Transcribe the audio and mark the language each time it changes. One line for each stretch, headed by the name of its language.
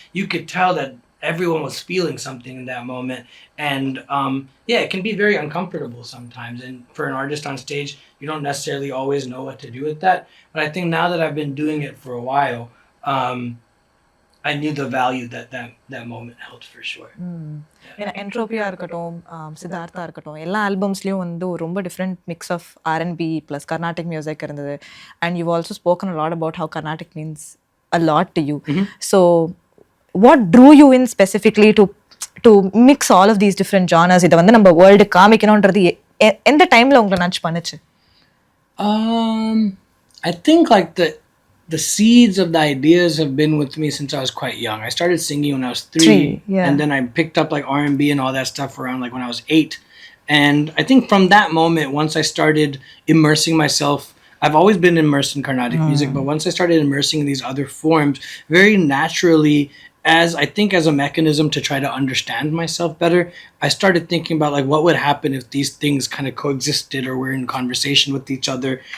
English: You could tell that everyone was feeling something in that moment. And yeah, it can be very uncomfortable sometimes. And for an artist on stage, you don't necessarily always know what to do with that. But I think now that I've been doing it for a while, I knew the value that moment held for sure.
Tamil: ஏன்னா என்ட்ரோபியா இருக்கட்டும், சித்தார்த்தா இருக்கட்டும், எல்லா ஆல்பம்ஸ்லேயும் வந்து ஒரு ரொம்ப different mix of R&B plus Carnatic music இருந்தது.
English: And you also spoken a lot about how Carnatic means a lot to you. So what drew you in specifically to mix all of these different genres?
Tamil: இதை வந்து நம்ம world காமிக்கணுன்றது எந்த டைமில் உங்களை நட்ச் பண்ணுச்சு?
English: I think like the seeds of the ideas have been with me since I was quite young. I started singing when I was 3 and then I picked up like R&B and all that stuff around like when I was 8. And I think from that moment, once I started immersing myself, I've always been immersed in Carnatic music, but once I started immersing in these other forms, very naturally, as a mechanism to try to understand myself better, I started thinking about like what would happen if these things kind of coexisted or were in conversation with each other.